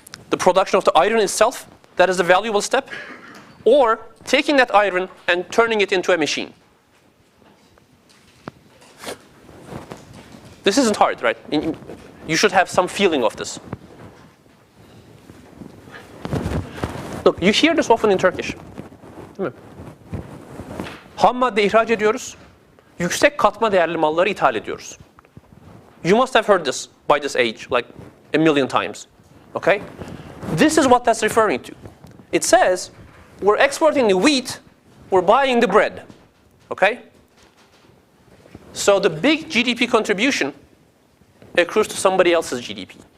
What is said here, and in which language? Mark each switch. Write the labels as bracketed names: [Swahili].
[English] The production of the iron itself, that is the valuable step? Or taking that iron and turning it into a machine? This isn't hard, right? You should have some feeling of this. Look, you hear this often in Turkish. [Turkish] Ham madde ihraç ediyoruz. Yüksek katma değerli malları ithal ediyoruz. [English] You must have heard this by this age, like a million times. Okay? This is what that's referring to. It says, we're exporting the wheat, we're buying the bread. Okay? So the big GDP contribution accrues to somebody else's GDP.